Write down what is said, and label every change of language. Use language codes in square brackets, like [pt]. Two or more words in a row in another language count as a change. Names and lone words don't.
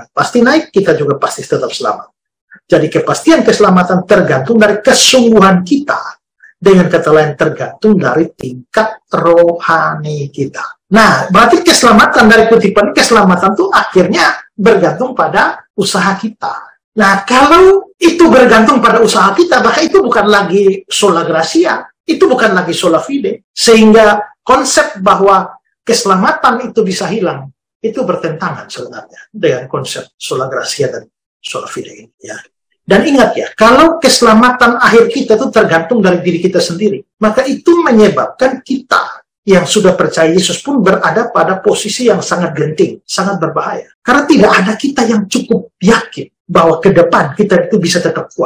[id] Pasti naik, kita juga pasti tetap selamat. Jadi kepastian keselamatan tergantung dari kesungguhan kita. Dengan kata lain tergantung dari tingkat rohani kita. Nah, berarti keselamatan dari kutipan keselamatan itu akhirnya bergantung pada usaha kita. Nah, kalau itu bergantung pada usaha kita, maka itu bukan lagi [la] sola gratia. [id] Itu bukan lagi [la] sola fide, [id] sehingga konsep bahwa keselamatan itu bisa hilang, itu bertentangan sebenarnya dengan konsep [la] sola gratia [id] dan [la] sola fide [id] ini. Ya. Dan ingat ya, kalau keselamatan akhir kita itu tergantung dari diri kita sendiri, maka itu menyebabkan kita yang sudah percaya Yesus pun berada pada posisi yang sangat genting, sangat berbahaya. Karena tidak ada kita yang cukup yakin bahwa ke depan kita itu bisa tetap kuat.